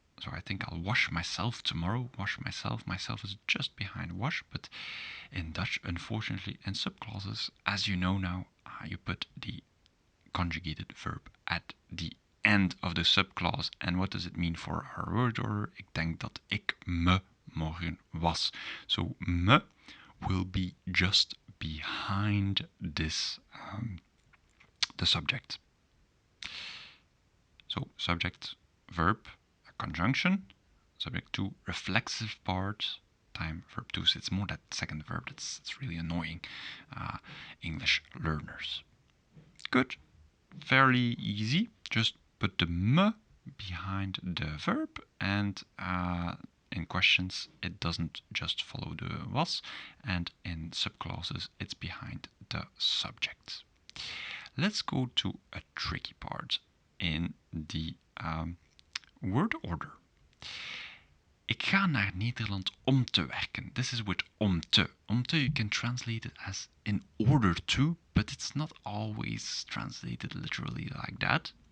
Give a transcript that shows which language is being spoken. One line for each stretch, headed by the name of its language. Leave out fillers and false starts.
English: So I think I'll wash myself tomorrow. Wash myself. Myself is just behind wash, but in Dutch, unfortunately, in subclauses, as you know now, you put the conjugated verb at the end of the subclause. And what does it mean for our word order?
Dutch: Ik denk dat ik me morgen was.
English: So me will be just behind this, the subject. So subject, verb, a conjunction, subject to reflexive part, time, verb 2. So it's more that second verb that's really annoying English learners. Good, fairly easy. Just put the me behind the verb, and in questions it doesn't just follow the was, and in subclauses it's behind the subject. Let's go to a tricky part in the word order.
Dutch: Ik ga naar Nederland om te werken.
English: This is with om te. Om te, you can translate it as in order to, but it's not always translated literally like that.